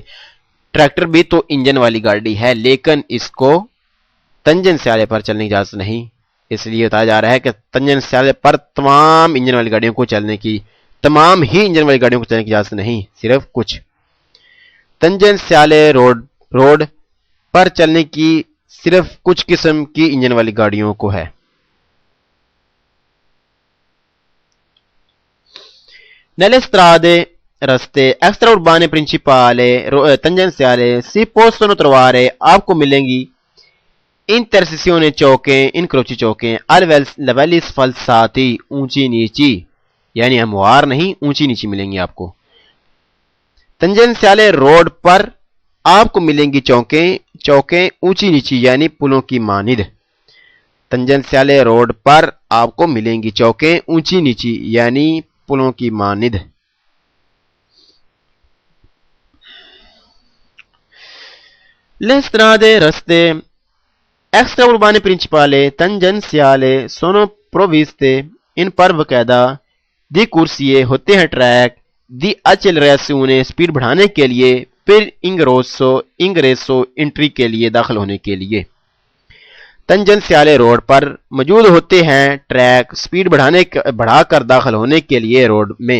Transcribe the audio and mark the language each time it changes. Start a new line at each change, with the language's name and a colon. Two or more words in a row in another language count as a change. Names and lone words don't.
Urdu: ٹریکٹر بھی تو انجن والی گاڑی ہے لیکن اس کو تنجنسیالے پر چلنے کی اجازت نہیں، اس لیے بتایا جا رہا ہے کہ تنجنسیالے پر تمام انجن والی گاڑیوں کو چلنے کی، تمام ہی انجن والی گاڑیوں کو چلنے کی اجازت نہیں، صرف کچھ۔ تنجنسیالے روڈ پر چلنے کی صرف کچھ قسم کی انجن والی گاڑیوں کو ہے۔
Italian: Nelle strade, رستے ایکسٹرا urbaine principali tangenziali si possono trovare
Urdu: آپ کو ملیں گی
Italian: intersezioni چوکیں، انکروچی چوکیں، livelli sfalsati
Urdu: اونچی نیچی، یعنی ہموار نہیں اونچی نیچی ملیں گی آپ کو۔ تنجنسیالے روڈ پر آپ کو ملیں گی چوکیں اونچی نیچی یعنی پلوں کی مانند۔ تنجنسیالے روڈ پر آپ کو ملیں گی چوکیں اونچی نیچی یعنی پلوں کی مانند۔
Italian: Le strade,
Urdu: رستے
Italian: extra urbaine principali tangenziali sono provviste
Urdu: ان پر باقاعدہ
Italian: di corsie
Urdu: ہوتے ہیں ٹریک
Italian: di accelerazione
Urdu: سپیڈ بڑھانے کے لیے، پھر ingresso انٹری کے لیے، داخل ہونے کے لیے۔ تنجنسیالے روڈ پر موجود ہوتے ہیں ٹریک سپیڈ بڑھا کر داخل ہونے کے لیے روڈ میں۔